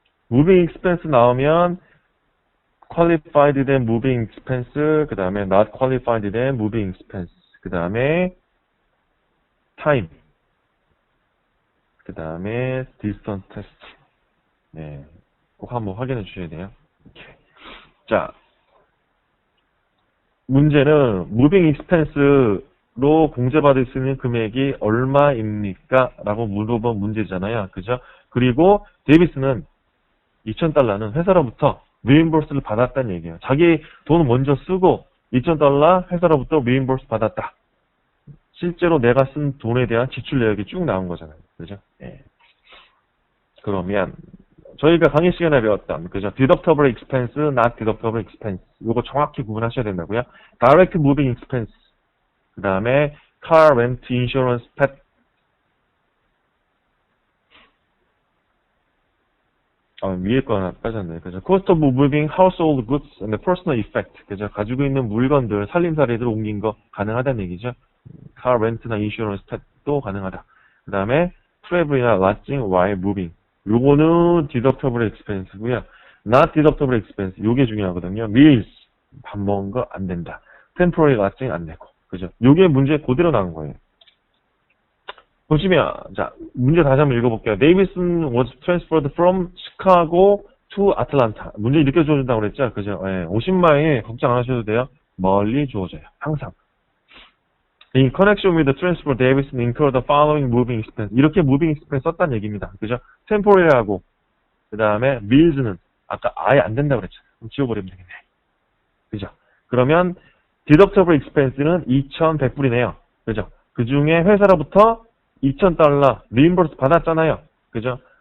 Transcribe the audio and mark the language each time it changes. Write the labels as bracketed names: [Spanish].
[English] moving expense 나오면 qualified 된 moving expense, 그 다음에 not qualified 된 moving expense, 그 다음에 time, 그 다음에 distance test. [Korean] 네, 꼭 한번 확인해 주셔야 돼요. 이렇게. 자, 문제는 moving expense로 공제받을 수 있는 금액이 얼마입니까? 라고 물어본 문제잖아요. 그죠? 그리고 데이비스는 2,000달러는 회사로부터 리임버스를 받았다는 얘기예요. 자기 돈을 먼저 쓰고 2,000달러 회사로부터 리임버스 받았다. 실제로 내가 쓴 돈에 대한 지출 내역이 쭉 나온 거잖아요. 그죠? 예. 그러면 저희가 강의 시간에 배웠던 그죠? [English] deductible expense, not deductible expense. [Korean] 이거 정확히 구분하셔야 된다고요. [English] direct moving expense. 그 다음에 car rent insurance, pet. [Korean] 위에 거 하나 빠졌네. 그죠? [English] cost of moving household goods and the personal effect. [Korean] 그죠? 가지고 있는 물건들, 살림살이들 옮긴 거 가능하다는 얘기죠. car rent나 insurance, pet도 가능하다. 그 다음에 travel이나 lodging while moving. 요거는 deductible expense고요. [English] not deductible expense. [Korean] 요게 중요하거든요. meals. 밥 먹은 거 안 된다. temporary lodging 안 되고. 그죠? 요게 문제 그대로 나온 거예요. 보시면, 자, 문제 다시 한번 읽어볼게요. [English] Davidson was transferred from Chicago to Atlanta. [Korean] 문제 이렇게 주어진다고 그랬죠? 그죠? 예, 50마일 걱정 안 하셔도 돼요. 멀리 주어져요. 항상. [English] In connection with the transfer, Davidson incurred the following moving expense. [Korean] 이렇게 moving expense 썼다는 얘기입니다. 그죠? temporary하고, 그 다음에 mills는 아까 아예 안 된다고 그랬죠? 그럼 지워버리면 되겠네. 그죠? 그러면 deductible expense는 2,100불이네요. 그죠? 그 중에 회사로부터 $2,000 리임버스 받았잖아요. 그죠?